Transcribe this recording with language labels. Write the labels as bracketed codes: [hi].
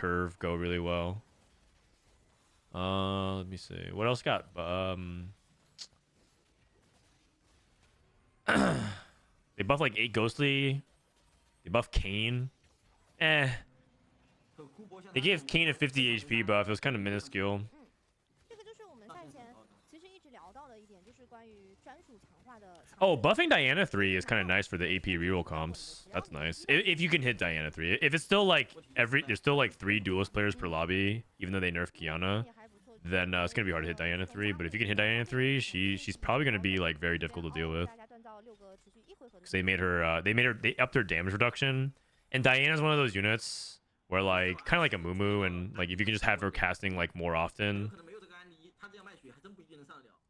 [en] curve go really well. Let me see. What else got? They buff like 8 Ghostly. They buff Kane. Eh. They gave Kane a 50 HP buff. It was kind of minuscule. [zh] 这个就是我们赛前其实一直聊到的一点，就是关于专属强化的。 [en] Oh, buffing Diana 3 is kind of nice for the AP reroll comps. That's nice. If you can hit Diana 3. If it's still like there's still like 3 duelist players per lobby, even though they nerfed Kiana, [zh] 也还不错。 [en] then it's gonna be hard to hit Diana 3. But if you can hit Diana 3, she's probably gonna be like very difficult to deal with. [zh] 大家锻造6个持续1回合的 [en] Because they upped her damage reduction. And Diana's one of those units where like kind of like a Mumu, and like if you can just have her casting like more often. [zh] 可能没有这个案例，他这样卖血还真不一定能上得了。